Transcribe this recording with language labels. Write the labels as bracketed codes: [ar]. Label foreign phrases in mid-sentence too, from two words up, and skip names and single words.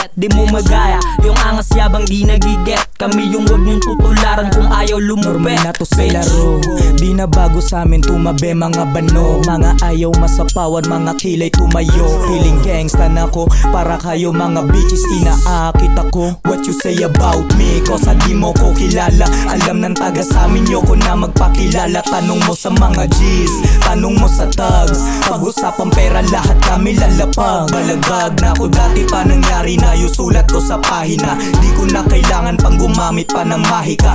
[tl] Di mo magaya, yung angas yabang di nagiget. Kami yung wag niyong tutularan kung ayaw lumupet. Normal na to sa laro, di na bago sa amin tumabi mga bano. Mga ayaw masapawan, mga kilay tumayo. [en] Feeling gangsta [tl] na ko, para kayo mga bitches inaakit ako. [en] What you say about me, [tl] kosa di mo ko kilala. Alam ng taga sa amin yoko na magpakilala. Tanong mo sa mga G's, tanong mo sa thugs. Pag-usapang pera lahat kami lalapag. Balagag na ako dati pa nangyari na. Yung sulat ko sa pahina, di ko na kailangan pang gumamit pa ng mahika.